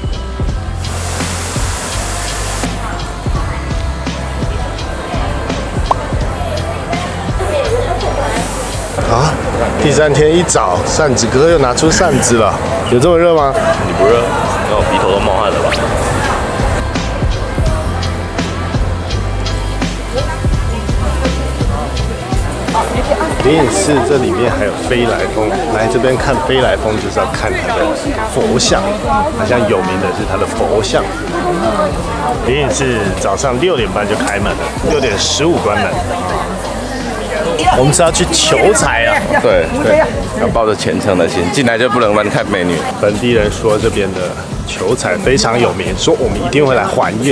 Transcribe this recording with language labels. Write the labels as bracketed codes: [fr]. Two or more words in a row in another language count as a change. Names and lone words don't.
[zh] 啊，第3天一早，扇子哥又拿出扇子了，有這麼熱嗎？你不熱？那我鼻頭都冒汗了吧？靈隱寺這裡面還有飛來峰，來這邊看飛來峰就是要看它的佛像，好像有名的是它的佛像。靈隱寺早上6點半就開門了，6點15關門。我們是要去求財啊！對，要抱着虔誠的心進來，就不能亂看美女。本地人說這邊的求財非常有名，說我們一定會來還願。